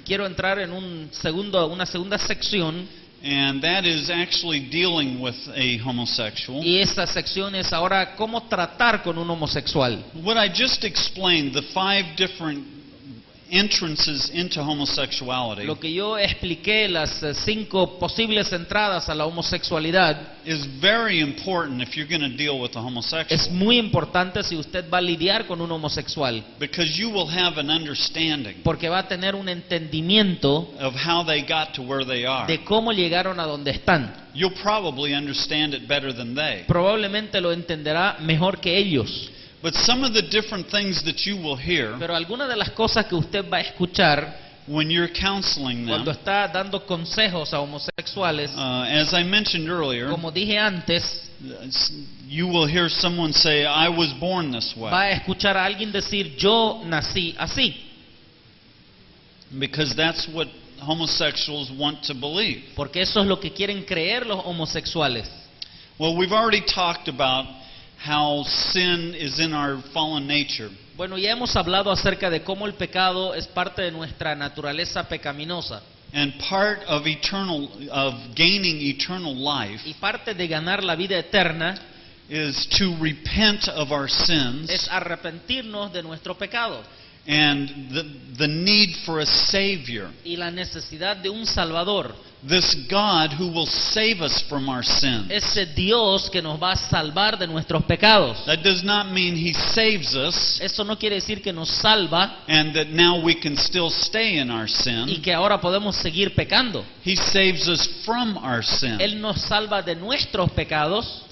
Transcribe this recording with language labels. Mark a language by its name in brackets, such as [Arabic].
[Spanish] Quiero entrar en una segunda sección, [English] and that is actually dealing with a homosexual. [Spanish] y esa sección es ahora cómo tratar con un homosexual. [English] What I just explained, the 5 different entrances into homosexuality, [Spanish] Lo que yo expliqué, las 5 posibles entradas a la homosexualidad, [English] is very important if you're going to deal with a homosexual, [Spanish] es muy importante si usted va a lidiar con un homosexual, [English] because you will have an understanding [Spanish] porque va a tener un entendimiento [English] of how they got to where they are. [Spanish] de cómo llegaron a donde están. [English] You'll probably understand it better than they. [Spanish] Probablemente lo entenderá mejor que ellos. [English] But some of the different things that you will hear [Spanish] Pero algunas de las cosas que usted va a escuchar [English] when you're counseling them, [Spanish] cuando está dando consejos a homosexuales, [English] as I mentioned earlier, [Spanish] como dije antes, [English] you will hear someone say, I was born this way. [Spanish] va a escuchar a alguien decir, yo nací así. [English] Because that's what homosexuals want to believe. [Spanish] Porque eso es lo que quieren creer los homosexuales. [English] Well, we've already talked about how sin is in our fallen nature. [Spanish] Bueno, ya hemos hablado acerca de cómo el pecado es parte de nuestra naturaleza pecaminosa. [English] And part of gaining eternal life [Spanish] Y parte de ganar la vida eterna [English] is to repent of our [Spanish] es [English] sins [Spanish] arrepentirnos de nuestro pecado. [English] and the need for a Savior. [Spanish] y la necesidad de un Salvador. [English] This God who will save us from our sins. [Spanish] Ese Dios que nos va a salvar de nuestros pecados. [English] That does not mean He saves us [Spanish] Eso no quiere decir que nos salva [English] and that now we can still stay in our [Spanish] y [English] sin. [Spanish] que ahora podemos seguir pecando. [English] He saves us from our sin, [Spanish] Él nos salva de nuestros pecados,